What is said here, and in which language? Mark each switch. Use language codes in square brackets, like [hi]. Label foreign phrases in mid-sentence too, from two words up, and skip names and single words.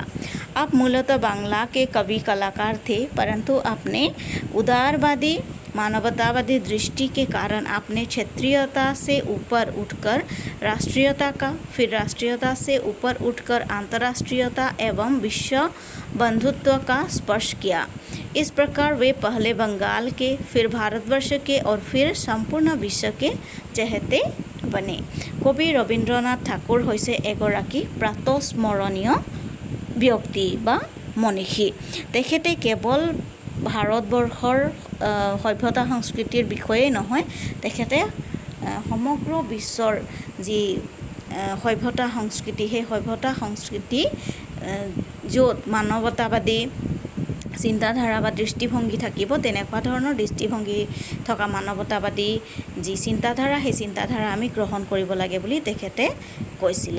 [hi] आप मूलतः बांग्ला के कवि कलाकार थे, परंतु अपने उदारवादी मानवतावादी दृष्टि के कारण आपने क्षेत्रीयता से ऊपर उठकर राष्ट्रीयता का, फिर राष्ट्रीयता से ऊपर उठकर अंतर्राष्ट्रीयता एवं विश्व बंधुत्व का स्पर्श किया। इस प्रकार वे पहले बंगाल के, फिर भारतवर्ष के और फिर संपूर्ण विश्व के चहेते बने। [as] कवि रवीन्द्रनाथ ठाकुर হৈছে এগৰাকী প্ৰাতস্মৰণীয় ব্যক্তি বা মনীষী। তেখেতে কেৱল ভাৰতবৰ্ষৰ সভ্যতা সংস্কৃতিৰ বিষয়েই নহয়, তেখেতে সমগ্ৰ বিশ্বৰ যি সভ্যতা সংস্কৃতি সেই সভ্যতা সংস্কৃতি য'ত মানৱতাবাদী চিন্তাধাৰা বা দৃষ্টিভংগী থাকিব তেনেকুৱা ধৰণৰ দৃষ্টিভংগী থকা মানৱতাবাদী যি চিন্তাধাৰা সেই চিন্তাধাৰা আমি গ্ৰহণ কৰিব লাগে বুলি তেখেতে কৈছিলে।